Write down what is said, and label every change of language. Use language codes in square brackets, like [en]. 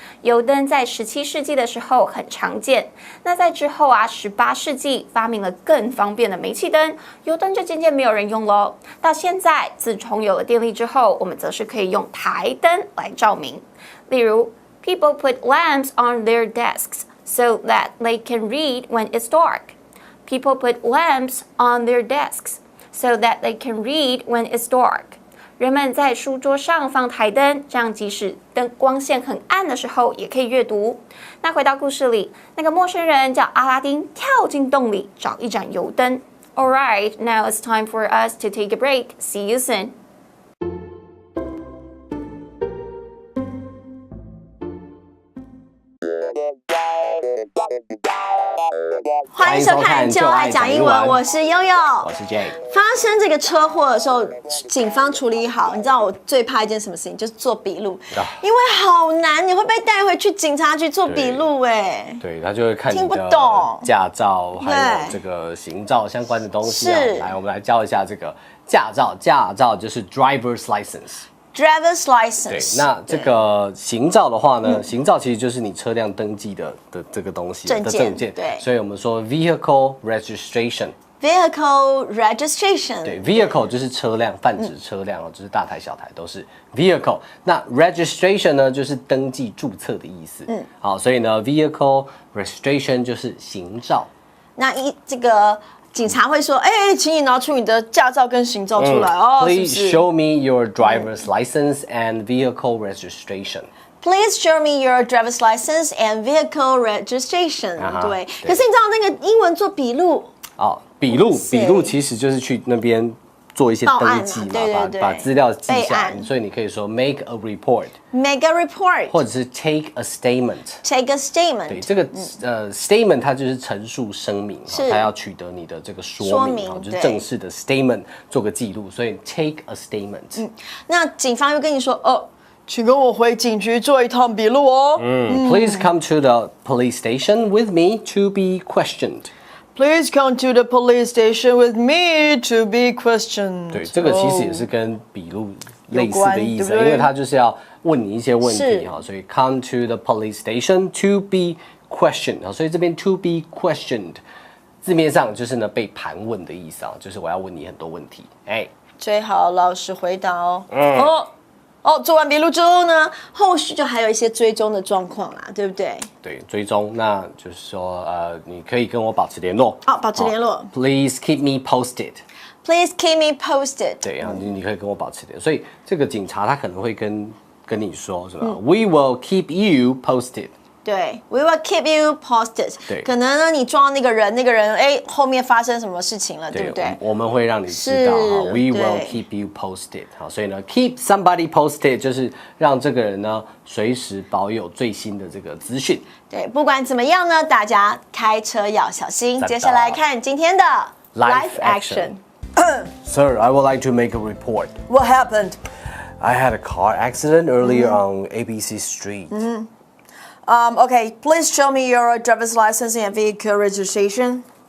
[zh] 油灯在17世纪的时候很常见，那在之后啊，18世纪发明了更方便的煤气灯，油灯就渐渐没有人用咯。到现在，自从有了电力之后，我们则是可以用台灯来照明。例如 [en] ，People put lamps on their desks so that they can read when it's dark. People put lamps on their desks so that they can read when it's dark. [zh] 人们在书桌上放台灯，这样即使光线很暗的时候也可以阅读。那回到故事里，那个陌生人叫阿拉丁，跳进洞里找一盏油灯。 [en] Alright, now it's time for us to take a break. See you soon. [zh] 欢迎收看《就爱讲英文》，我是悠悠，我是 Jay。发生这个车祸的时候，警方处理好。你知道我最怕一件什么事情，就是做笔录，因为好难，你会被带回去警察局做笔录哎。对，他就会看你的驾照，还有这个行照相关的东西啊。来，我们来教一下这个驾照。驾照就是 driver's license。Driver's license。对，那这个行照的话呢，行照其实就是你车辆登记的这个东西的证件。对，所以我们说 vehicle registration。Vehicle registration。对 ，vehicle 就是车辆，泛指车辆哦，就是大台小台都是 vehicle。那 registration 呢，就是登记注册的意思。好，所以呢 vehicle registration 就是行照。那这个。警察会说：“请你拿出你的驾照跟行照出来哦。” [en] Please show me your driver's license and vehicle registration. Please show me your driver's license and vehicle registration. [zh] 对，可是你知道那个英文做笔录哦，笔录其实就是去那边做一些登记嘛，把资料记下来，所以你可以说 [en] make a report，make a report， [zh] 或者是 [en] take a statement，take a statement。 [zh] 对，这个statement 它就是陈述声明，它要取得你的这个说明，就是正式的 statement 做个记录，所以 [en] take a statement。 [zh] 那警方又跟你说请跟我回警局做一趟笔录哦。 [en] Please come to the police station with me to be questioned。Please come to the police station with me to be questioned. [zh] 对，这个其实也是跟笔录类似的意思，因为它就是要问你一些问题哈，所以 [en] come to the police station to be questioned。 [zh] 所以这边 [en] to be questioned [zh] 字面上就是呢被盘问的意思啊，就是我要问你很多问题，最好老实回答哦。做完笔录之后呢，后续就还有一些追踪的状况啦，对不对？对，追踪，那就是说，你可以跟我保持联络。保持联络。 [en] Please keep me posted. Please keep me posted. [zh] 对，然后你可以跟我保持联络。所以这个警察他可能会跟你说，是吧？ [en] We will keep you posted. 对 ，We will keep you posted。 [zh] 对，可能呢，你撞到那个人，后面发生什么事情了，对不对？我们会让你知道哈 ， [en] We will keep you posted。 [zh] 好，所以呢 ，keep somebody posted 就是让这个人呢随时保有最新的这个资讯。对，不管怎么样呢，大家开车要小心。接下来看今天的 [en] Live Action。Sir, I would like to make a report. What happened? I had a car accident earlier on ABC Street. Okay, please show me your driver's license and vehicle registration.